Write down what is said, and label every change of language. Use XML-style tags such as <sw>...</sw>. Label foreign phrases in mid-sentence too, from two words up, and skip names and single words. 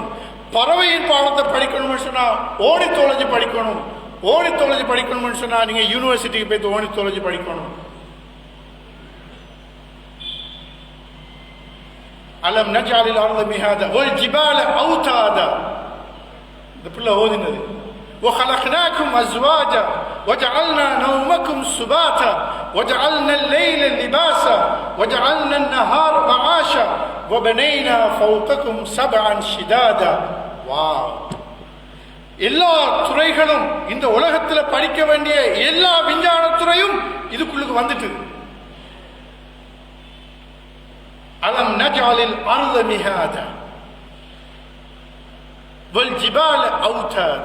<ta>பறவையின் பாடத்தை படிக்கணும்னு சொன்னா ஓனித்தாலஜி படிக்கணும். ஓனித்தாலஜி படிக்கணும்னு சொன்னா நீங்க யூனிவர்சிட்டிக்கு போய் ஓனித்தாலஜி படிக்கணும்.</ta> <ar>ألم نجعل الأرض مهادا والجبال أوتادا.</ar> <ta>இந்த பிள்ளை ஓதினது</ta> <ar>وخلقناكم أزواجا وجعلنا نومكم سباتا وجعلنا الليل لباسا وجعلنا النهار معاشا وبنينا فوقكم سبعا شدادا. வாவ்!</ar> <ta>எல்லா துறைகளும் இந்த உலகத்தில் படிக்க வேண்டிய எல்லா விஞ்ஞான துறையும் இதுக்குள்ளுக்கு வந்துட்டு.</ta> <ar>ألم نجعل الأرض مهادا والجبال أوتادا.</ar>